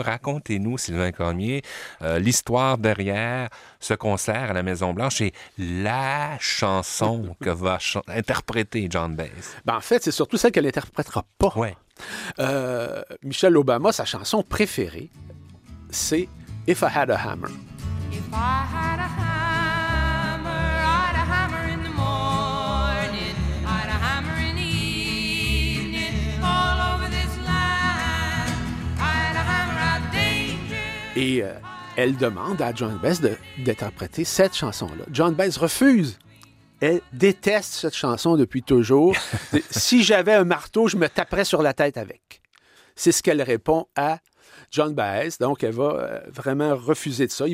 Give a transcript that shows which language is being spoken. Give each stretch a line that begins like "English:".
French: Racontez-nous, Sylvain Cormier, l'histoire derrière ce concert à la Maison-Blanche et la chanson que va interpréter John Baez. Ben, en fait, c'est surtout celle qu'elle n'interprétera pas. Ouais. Michelle Obama, sa chanson préférée, c'est « If I Had a Hammer ».
English: If I had a hammer, I'd a hammer in the morning, I'd a hammer in the evening, all over this land, I'd a hammer out danger.
French: Et elle demande à John Baez d'interpréter cette chanson-là. John Baez refuse. Elle déteste cette chanson depuis toujours. Si j'avais un marteau, je me taperais sur la tête avec. C'est ce qu'elle répond à John Baez, donc elle va vraiment refuser de ça.